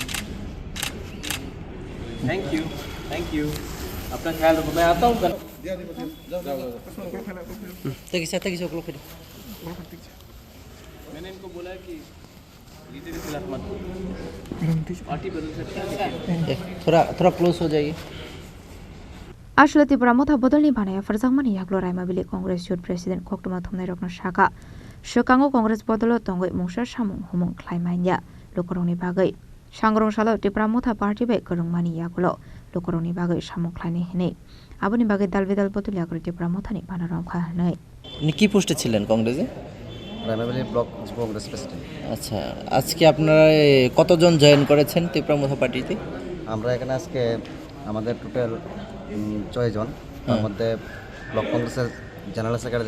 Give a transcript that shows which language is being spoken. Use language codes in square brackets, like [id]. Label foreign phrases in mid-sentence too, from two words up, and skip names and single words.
[en] Thank you [hi] अपना ख्याल रखो मैं आता हूँ कल मैंने इनको बोला कि लीडर के खिलाफ मत पार्टी बदल सकती है थोड़ा क्लोज हो जाइए [trp] Ashle Tipra Motha Bodol Bana Yapaharwi Yaklo Raimavalley Congress [en] Youth President [trp] Khokma Thumnai Rokna Shaka Shokango Congress Bodol Tongoi Mungsa Samung Humung Klaimanya Lokorongni Bagai Sangrongsalo Tipra Motha Party Bai Khorokmani Yakulo Lokorongni Bagai Samung Klaini Hine Aboni Bagai Dalbidal Bodol Yakarwi Tipra Motha Bana Romkha Hanai [bn] কি পোস্টে ছিলেন কংগ্রেসে? [en] Raimavalley Block Congress President. [bn] আচ্ছা, আজকে আপনারা কতজন জয়েন করেছেন ত্রিপুরা মথা পার্টিতে? আমরা এখানে আজকে আমাদের টোটাল 6 জন, তার মধ্যে ব্লক কংগ্রেসের [en] general secretary